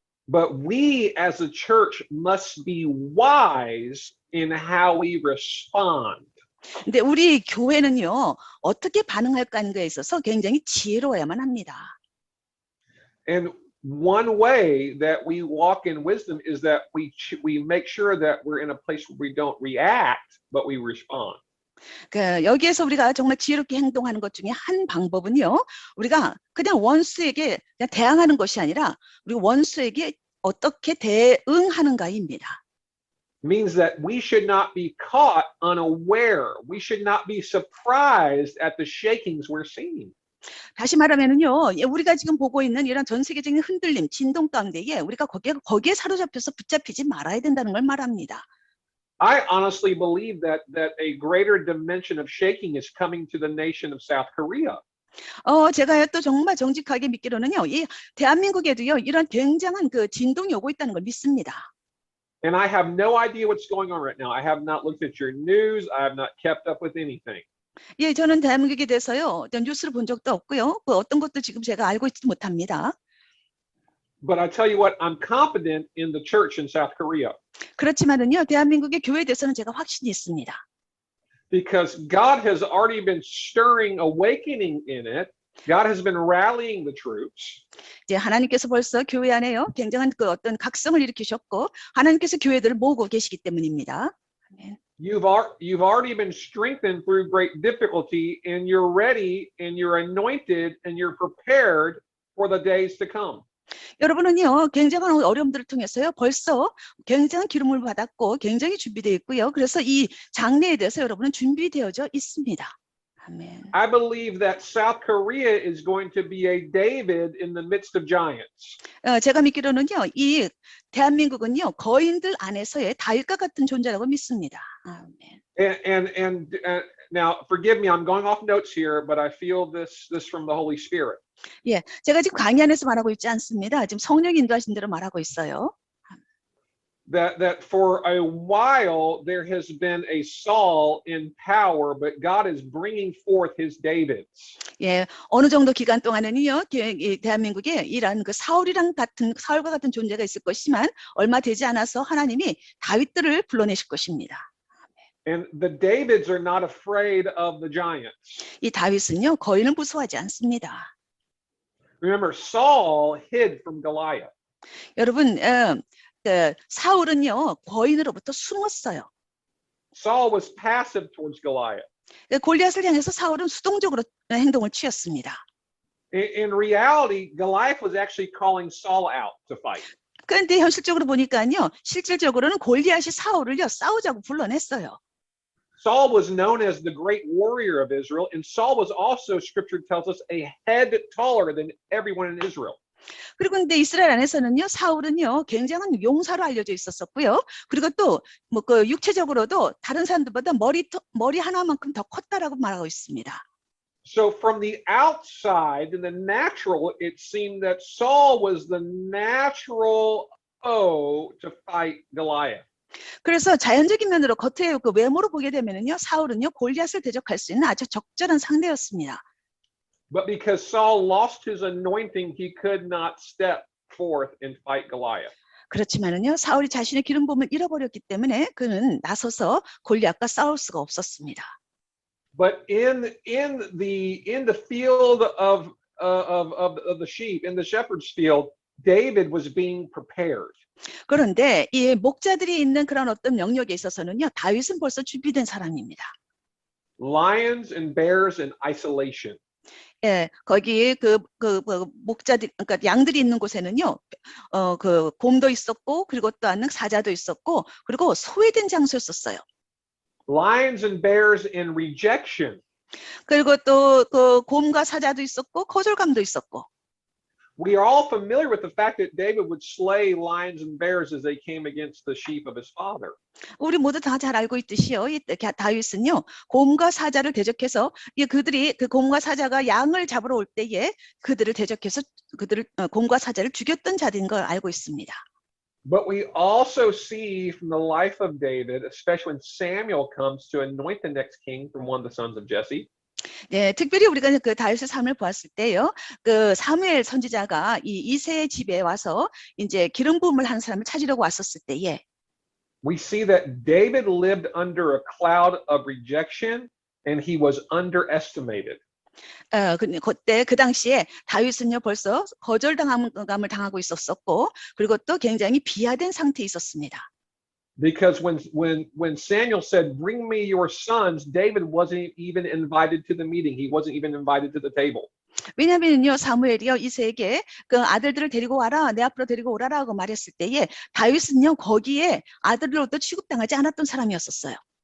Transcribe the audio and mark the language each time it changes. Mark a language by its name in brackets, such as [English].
[English] But we as a church must be wise in how we respond. [Korean] 근데 우리 교회는요, 어떻게 반응할까 하는 거에 있어서 굉장히 지혜로워야만 합니다. [English] And one way that we walk in wisdom is that we make sure that we're in a place where we don't react, but we respond. [Korean] 여기에서 우리가 정말 지혜롭게 행동하는 것 중에 한 방법은요, 우리가 그냥 원수에게 그냥 대항하는 것이 아니라 우리 원수에게 어떻게 대응하는가입니다. [English] Means that we should not be caught unaware. We should not be surprised at the shakings we're seeing. [Korean] 다시 말하면은요, 우리가 지금 보고 있는 이런 전 세계적인 흔들림, 진동 가운데에 우리가 거기에 사로잡혀서 붙잡히지 말아야 된다는 걸 말합니다. [English] I honestly believe that a greater dimension of shaking is coming to the nation of South Korea. [Korean] 제가 또 정말 정직하게 믿기로는요, 이 대한민국에도요, 이런 굉장한 그 진동이 오고 있다는 걸 믿습니다. [English] And I have no idea what's going on right now. I have not looked at your news. I have not kept up with anything. [Korean] 예, 저는 대한민국에 대해서요, 뉴스를 본 적도 없고요, 어떤 것도 지금 제가 알고 있지 못합니다. [English] But I tell you what, I'm confident in the church in South Korea. [Korean] 그렇지만은요, 대한민국의 교회에 대해서는 제가 확신이 있습니다. [English] Because God has already been stirring awakening in it. God has been rallying the troops. [Korean] 이제 하나님께서 벌써 교회 안에요, 굉장한 그 어떤 각성을 일으키셨고 하나님께서 교회들을 모으고 계시기 때문입니다. 아멘. [English] You've already been strengthened through great difficulty, and you're ready, and you're anointed, and you're prepared for the days to come. [Korean] 여러분은요, 굉장한 어려움들을 통해서요, 벌써 굉장한 기름을 받았고, 굉장히 준비되어 있고요. 그래서 이 장래에 대해서 여러분은 준비되어져 있습니다. 아멘. [English] I believe that South Korea is going to be a David in the midst of giants. [Korean] 제가 믿기로는요, 이 대한민국은요, 거인들 안에서의 다윗과 같은 존재라고 믿습니다. 아멘. [English] And now, forgive me, I'm going off notes here, but I feel this from the Holy Spirit. [Korean] 예, 제가 지금 강의 안에서 말하고 있지 않습니다. 지금 성령 인도하신 대로 말하고 있어요. [English] That for a while there has been a Saul in power, but God is bringing forth his Davids. [Korean] 예, 어느 정도 기간 동안은요, 이 대한민국에 이런 그 사울과 같은 존재가 있을 것이지만 얼마 되지 않아서 하나님이 다윗들을 불러내실 것입니다. [English] And the Davids are not afraid of the giants. [Korean] 이 다윗은요, 거인을 무서워하지 않습니다. [English] Remember, Saul hid from Goliath. [Korean] 여러분, 사울은요, 거인으로부터 숨었어요. [English] Saul was passive towards Goliath. [Korean] 골리앗을 향해서 사울은 수동적으로 행동을 취했습니다. [English] In reality, Goliath was actually calling Saul out to fight. [Korean] 그런데 현실적으로 보니까요, 실질적으로는 골리앗이 사울을요, 싸우자고 불러냈어요. [English] Saul was known as the great warrior of Israel, and Saul was also, Scripture tells us, a head taller than everyone in Israel. [Korean] 그리고 근데 이스라엘 안에서는요, 사울은요, 굉장한 용사로 알려져 있었었고요. 그리고 또 뭐 그 육체적으로도 다른 사람들보다 머리 하나만큼 더 컸다라고 말하고 있습니다. [English] So from the outside, in the natural, it seemed that Saul was the natural foe to fight Goliath. [Korean] 그래서 자연적인 면으로 겉에 그 외모로 보게 되면은요, 사울은요, 골리앗을 대적할 수 있는 아주 적절한 상대였습니다. [English] But because Saul lost his anointing, he could not step forth and fight Goliath. [Korean] 그렇지만은요, 사울이 자신의 기름 부음을 잃어버렸기 때문에 그는 나서서 골리앗과 싸울 수가 없었습니다. [English] But in the field of the sheep, in the shepherd's field, David was being prepared. [Korean] 그런데 이 목자들이 있는 그런 어떤 영역에 있어서는요, 다윗은 벌써 준비된 사람입니다. [English] Lions and bears in isolation. [Korean] 예, 거기 그 목자들, 그러니까 양들이 있는 곳에는요, 그 곰도 있었고, 그리고 또한 사자도 있었고, 그리고 소외된 장소였었어요. [English] Lions and bears in rejection. [Korean] 그리고 또 그 곰과 사자도 있었고, 거절감도 있었고. [English] We are all familiar with the fact that David would slay lions and bears as they came against the sheep of his father. [Korean] 우리 모두 다 잘 알고 있듯이요, 이 다윗은요, 곰과 사자를 대적해서 그들이 그 곰과 사자가 양을 잡으러 올 때에 그들을 대적해서 곰과 사자를 죽였던 자들인 걸 알고 있습니다. [English] But we also see from the life of David, especially when Samuel comes to anoint the next king from one of the sons of Jesse. [Korean] 네, 특별히 우리가 그 다윗의 삶을 보았을 때요, 그 사무엘 선지자가 이 이새의 집에 와서 이제 기름 부음을 하는 사람을 찾으려고 왔었을 때에, [English] we see that David lived under a cloud of rejection and he was underestimated. [Korean] 그때 그 당시에 다윗은요 벌써 거절당함을 당하고 있었었고, 그리고 또 굉장히 비하된 상태에 있었습니다. [English] Because when Samuel said, "Bring me your sons," David wasn't even invited to the meeting. He wasn't even invited to the table. [Korean] 왜냐하면요, 사무엘이요 이새에게 그 아들들을 데리고 와라, 내 앞으로 데리고 오라라고 말했을 때에 다윗은요 거기에 아들로도 취급당하지 않았던 사람이었었어요.